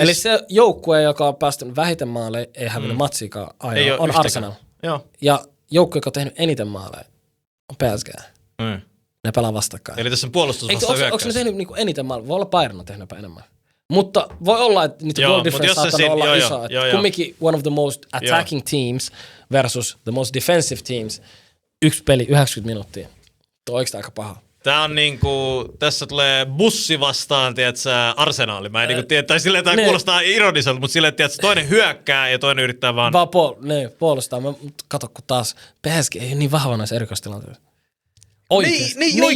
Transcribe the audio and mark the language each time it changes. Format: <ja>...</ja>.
<fi>eli se joukkue, joka on päästynyt vähiten maaleja, ei hävinnyt matsiikaan aina, on Arsenal. Joo. Ja joukkue, joka on tehnyt eniten maaleja, on PSG. Ne pelaa vastakkain. Eli tässä on puolustus vastaan hyökkäys. Onko ne tehnyt niinku eniten maaleja? Voi olla Bayern on tehnyt enemmän. Mutta voi olla, että niitä goal difference saattaa olla iso.</fi> <en>Kumminkin one of the most attacking teams versus the most defensive teams.</en> <fi>Yksi peli, 90 minuuttia. Tuo on oikeastaan aika paha. Tää on niinku, tässä tulee bussi vastaan, tiedätkö, Arsenaali. Mä en niinku tiedä, tai silleen tää kuulostaa ironiselta, mutta silleen, tiedätkö, toinen hyökkää ja toinen yrittää vaan puolustaa. Kato, kun taas PSG ei ole niin vahva näissä erikoistilanteissa. Oikeasti.</fi>